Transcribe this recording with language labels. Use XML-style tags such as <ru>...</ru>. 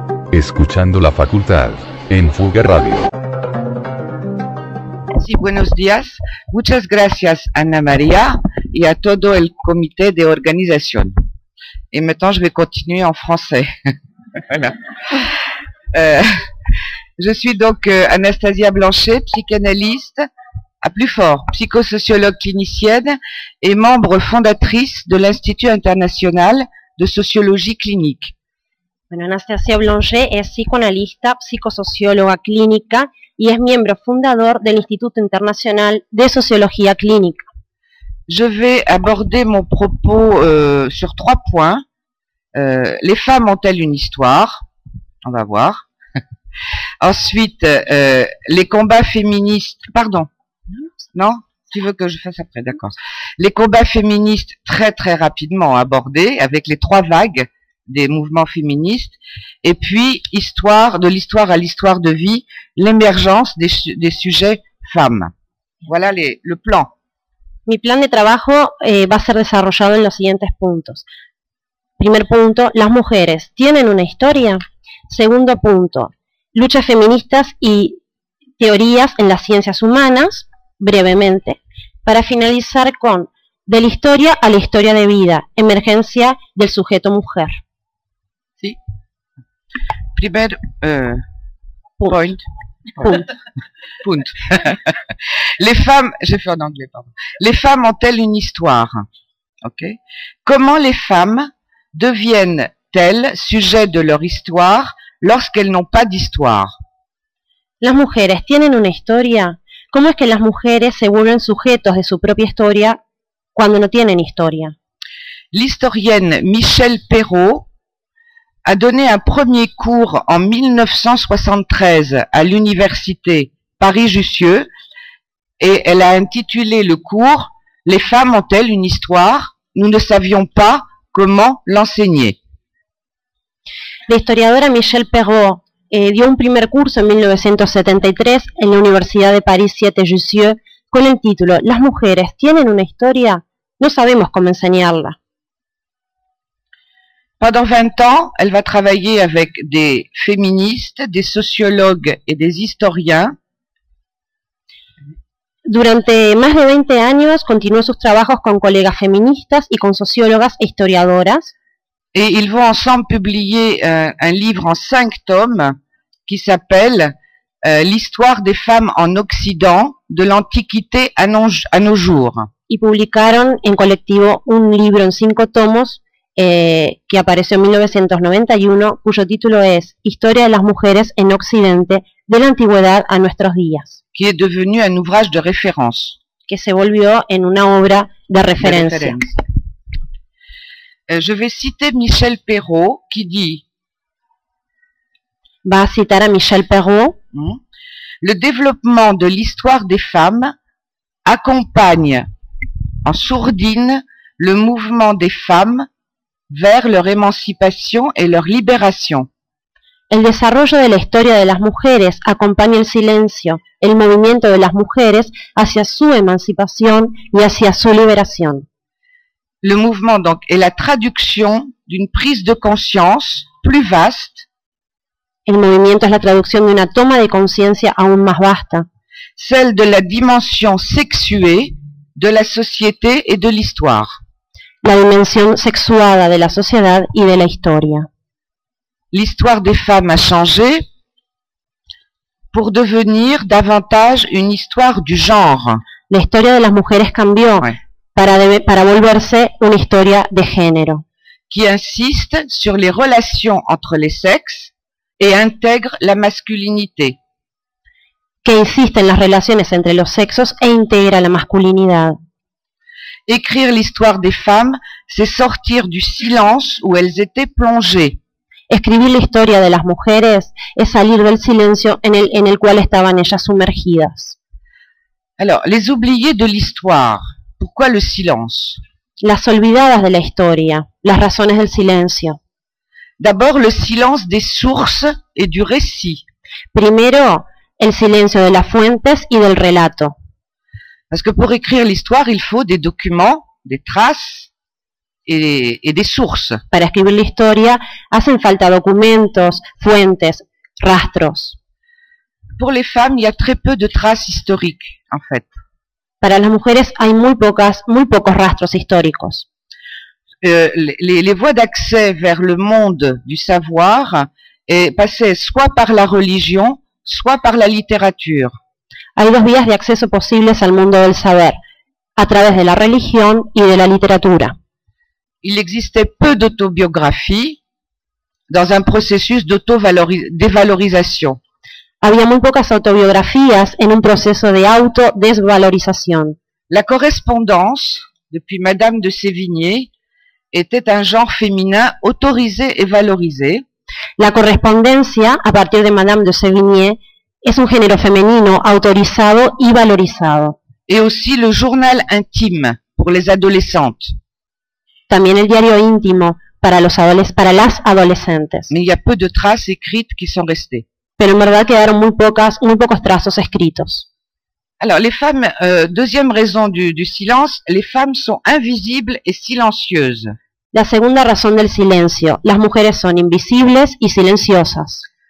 <es>Escuchando la facultad en Fuga Radio. Sí, buenos días. Muchas gracias, Ana María, y a todo el comité de organización.</es> <fr>Y maintenant, je vais continuer en français. Je suis donc Anastasia Blanchet, psychanalyste, à plus fort, psychosociologue clinicienne et membre fondatrice de l'Institut international de sociologie clinique.</fr> <es>Bueno, Anastasia Blanchet es psicoanalista, psicosocióloga clínica y es miembro fundador del Instituto Internacional de Sociología Clínica.</es> <fr>Je vais aborder mon propos sur trois points. Les femmes ont-elles une histoire? On va voir. Ensuite, les combats féministes... Pardon. Non? Tu veux que je fasse après? D'accord. Les combats féministes très très rapidement abordés avec les trois vagues des mouvements féministes, et puis histoire, de l'histoire à l'histoire de vie, l'émergence des sujets femmes. Voilà le plan.</fr> <es>Mi plan de trabajo va a ser desarrollado en los siguientes puntos. Primer punto, las mujeres tienen una historia. Segundo punto, luchas feministas y teorías en las ciencias humanas, brevemente, para finalizar con de la historia a la historia de vida, emergencia del sujeto mujer.</es> <fr>Primer point. Les femmes, j'ai fait en anglais, pardon. Les femmes ont-elles une histoire? Ok. Comment les femmes deviennent-elles sujets de leur histoire lorsqu'elles n'ont pas d'histoire?</fr> <es>Las mujeres tienen una historia. ¿Cómo es que las mujeres se vuelven sujetos de su propia historia cuando no tienen historia?</es> <fr>L'historienne Michèle Perrot a donné un premier cours en 1973 à l'université Paris-Jussieu et elle a intitulé le cours « Les femmes ont-elles une histoire? Nous ne savions pas comment l'enseigner ».</fr> <es>La historiadora Michèle Perrot dio un primer curso en 1973 en la Universidad de Paris 7 Jussieu con el título « Las mujeres tienen una historia? No sabemos cómo enseñarla ».</es> <fr>Pendant 20 ans, elle va travailler avec des féministes, des sociologues et des historiens.</fr> <es>Durante más de 20 años, continuó sus trabajos con colegas feministas y con sociólogas e historiadoras.</es> <fr>Et ils vont ensemble publier un livre en 5 tomes qui s'appelle L'histoire des femmes en Occident, de l'Antiquité à nos jours.</fr> <es>Y publicaron en colectivo un libro en 5 tomos que apareció en 1991, cuyo título es Historia de las mujeres en Occidente de la antigüedad a nuestros días,</es> <fr>qui est devenu un ouvrage de référence.</fr> <es>Que se volvió en una obra de referencia.</es> <fr>Je vais citer Michèle Perrot qui dit.</fr> <es>Va a citar a Michèle Perrot.</es> <fr>Le développement de l'histoire des femmes accompagne en sourdine le mouvement des femmes vers leur émancipation et leur libération.</fr> <es>El desarrollo de la historia de las mujeres acompaña el silencio, el movimiento de las mujeres hacia su emancipación y hacia su liberación.</es> <fr>Le mouvement donc est la traduction d'une prise de conscience plus vaste.</fr> <es>El movimiento es la traducción de una toma de conciencia aún más vasta.</es> <fr>Celle de la dimension sexuée de la société et de l'histoire.</fr> <es>La dimensión sexuada de la sociedad y de la historia.</es> <fr>L'histoire des femmes a changé pour devenir davantage une histoire du genre.</fr> <es>La historia de las mujeres cambió para volverse una historia de género.</es> <fr>Qui insiste sur les relations entre les sexes et intègre la masculinité.</fr> <es>Que insiste en las relaciones entre los sexos e integra la masculinidad.</es> <fr>Écrire l'histoire des femmes, c'est sortir du silence où elles étaient plongées.</fr> <es>Escribir la historia de las mujeres es salir del silencio en el cual estaban ellas sumergidas.</es> <fr>Alors, les oubliées de l'histoire, pourquoi le silence?</fr> <es>Las olvidadas de la historia, las razones del silencio.</es> <fr>D'abord, le silence des sources et du récit.</fr> <es>Primero, el silencio de las fuentes y del relato.</es> <fr>Parce que pour écrire l'histoire, il faut des documents, des traces.</fr> <es>y de sources. Para escribir la historia hacen falta documentos, fuentes, rastros.</es> <fr>Pour les femmes, il y a très peu de traces historiques, en fait.</fr> <es>Para las mujeres hay muy pocos rastros históricos.</es> <fr>Les voies d'accès vers le monde du savoir passaient soit par la religion, soit par la littérature.</fr> <es>Hay dos vías de acceso posibles al mundo del saber, a través de la religión y de la literatura.</es> <fr>Il existait peu d'autobiographies dans un processus d'auto-dévalorisation.</fr> <es>Había muy pocas autobiografías en un proceso de autodesvalorización.</es> <fr>La correspondance, depuis Madame de Sévigné, était un genre féminin autorisé et valorisé.</fr> <es>La correspondencia, a partir de Madame de Sévigné, es un género femenino autorizado y valorizado.</es> <fr>Et aussi le journal intime pour les adolescentes.</fr> <es>También el diario íntimo para las adolescentes.</es> <fr>Mais il y a peu de traces écrites qui sont restées.</fr> <es>Pero en verdad quedaron muy pocos trazos escritos.</es> <fr>Alors les femmes, deuxième raison du silence, les femmes sont invisibles et silencieuses.</fr> <es>La segunda razón del silencio, las mujeres son invisibles y silenciosas.</es>